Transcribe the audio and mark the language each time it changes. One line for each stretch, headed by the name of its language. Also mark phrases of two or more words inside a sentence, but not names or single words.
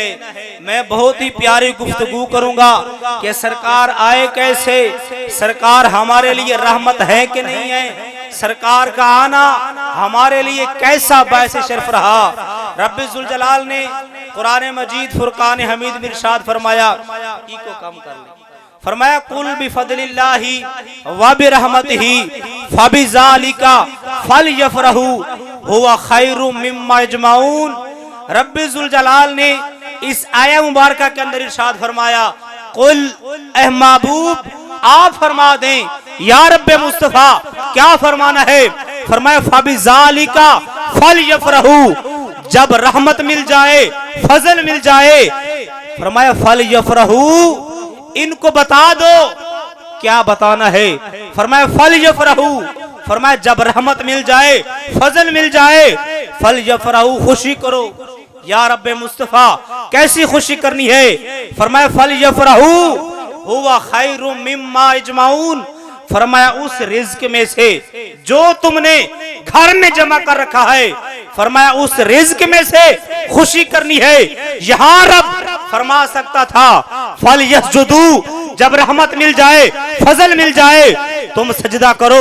Urdu: میں بہت ہی پیاری گفتگو کروں گا کہ سرکار آئے کیسے، سرکار ہمارے لیے رحمت ہے کہ نہیں ہے، سرکار کا آنا ہمارے لیے کیسا باعث شرف رہا. رب ذو الجلال نے قرآن مجید فرقان حمید میں ارشاد فرمایا، کو کم کر لے، فرمایا
Arabic: قل بفضل الله و برحمته فبذلك فليفرحوا هو خير مما يجمعون.
Urdu: رب ذو الجلال نے اس آیہ مبارکہ کے اندر ارشاد فرمایا، قل اے محبوب آپ فرما دیں یا رب مصطفیٰ کیا فرمانا ہے. فرمایا
Arabic: فبذلك فليفرحوا,
Urdu: جب رحمت مل جائے، فضل مل جائے، فرمایا فلیفرحوا، ان کو بتا دو. کیا بتانا ہے? فرمایا فلیفرحوا، فرمایا جب رحمت مل جائے، فضل مل جائے، فلیفرحوا، خوشی کرو. یا رب مصطفیٰ کیسی خوشی کرنی ہے? فرمایا
Arabic: فليفرحوا هو خير مما يجمعون,
Urdu: فرمایا اس رزق میں سے جو تم نے گھر میں جمع کر رکھا ہے، فرمایا اس رزق میں سے خوشی کرنی ہے. یہاں رب فرما سکتا تھا
Arabic: فليسجدوا,
Urdu: جب رحمت مل جائے، فضل مل جائے، تم سجدہ کرو.